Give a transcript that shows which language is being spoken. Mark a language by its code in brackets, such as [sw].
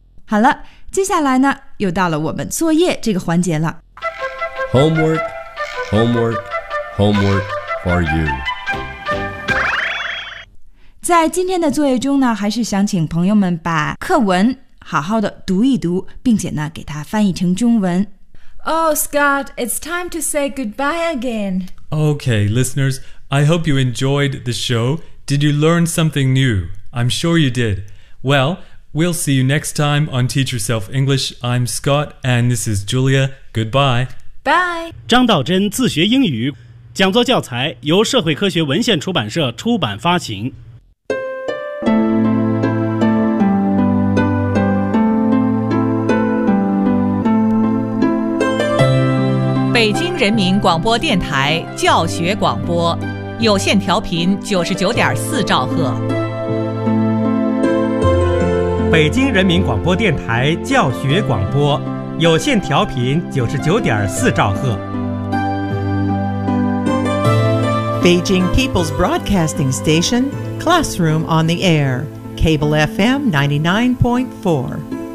[zh] 好了，接下来呢，又到了我们作业这个环节了。 [en] Homework, homework, homework for you。 [zh] 在今天的作业中呢，还是想请朋友们把课文好好的读一读，并且呢，给它翻译成中文。 [en] Oh, Scott, it's time to say goodbye again. Okay, listeners. I hope you enjoyed the show. Did you learn something new? I'm sure you did. Well, we'll see you next time on Teach Yourself English. I'm Scott, and this is Julia. Goodbye. Bye. [zh] 张道真自学英语讲座教材由社会科学文献出版社出版发行。北京人民广播电台教学广播。有线调频99.4兆赫，北京人民广播电台教学广播，有线调频99.4兆赫。 [en] Beijing People's Broadcasting Station, Classroom on the Air, Cable FM 99.4.